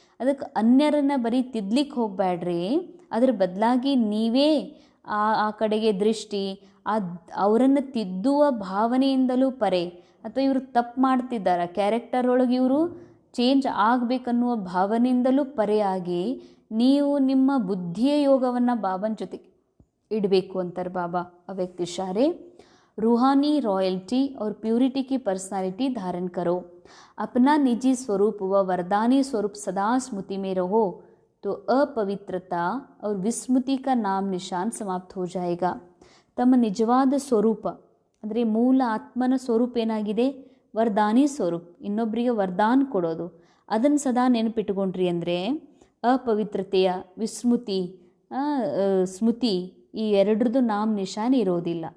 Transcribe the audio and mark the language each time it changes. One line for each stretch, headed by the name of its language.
Kannada: ಅದಕ್ಕೆ ಅನ್ಯರನ್ನು ಬರೀ ತಿದ್ದಲಿಕ್ಕೆ ಹೋಗಬೇಡ್ರಿ, ಅದ್ರ ಬದಲಾಗಿ ನೀವೇ ಆ ಕಡೆಗೆ ದೃಷ್ಟಿ, ಅವರನ್ನು ತಿದ್ದುವ ಭಾವನೆಯಿಂದಲೂ ಪರೆ, ಅಥವಾ ಇವರು ತಪ್ಪು ಮಾಡ್ತಿದ್ದಾರೆ ಕ್ಯಾರೆಕ್ಟರ್ ಒಳಗೆ ಇವರು ಚೇಂಜ್ ಆಗಬೇಕನ್ನುವ ಭಾವನೆಯಿಂದಲೂ ಪರೆಯಾಗಿ ನೀವು ನಿಮ್ಮ ಬುದ್ಧಿಯ ಯೋಗವನ್ನು ಬಾಬನ ಜೊತೆಗೆ ಇಡಬೇಕು ಅಂತಾರೆ ಬಾಬಾ. ಅವ್ಯಕ್ತ ಇಶಾರೆ,
Hindi: रूहानी रॉयल्टी और प्यूरिटी की पर्सनालिटी धारण करो. अपना निजी स्वरूप व वरदानी स्वरूप सदा स्मृति में रहो तो अपवित्रता और विस्मृति का नाम निशान समाप्त हो जाएगा.
Kannada: ತಮ್ಮ ನಿಜವಾದ ಸ್ವರೂಪ ಅಂದರೆ ಮೂಲ ಆತ್ಮನ ಸ್ವರೂಪ ಏನಾಗಿದೆ, ವರದಾನಿ ಸ್ವರೂಪ, ಇನ್ನೊಬ್ಬರಿಗೆ ವರದಾನ ಕೊಡೋದು. ಅದನ್ನು ಸದಾ ನೆನಪಿಟ್ಟುಕೊಂಡ್ರಿ ಅಂದರೆ ಅಪವಿತ್ರತೆಯ ವಿಸ್ಮೃತಿ ಸ್ಮೃತಿ ಈ ಎರಡರದ್ದು ನಾಮ ನಿಶಾನ ಇರೋದಿಲ್ಲ.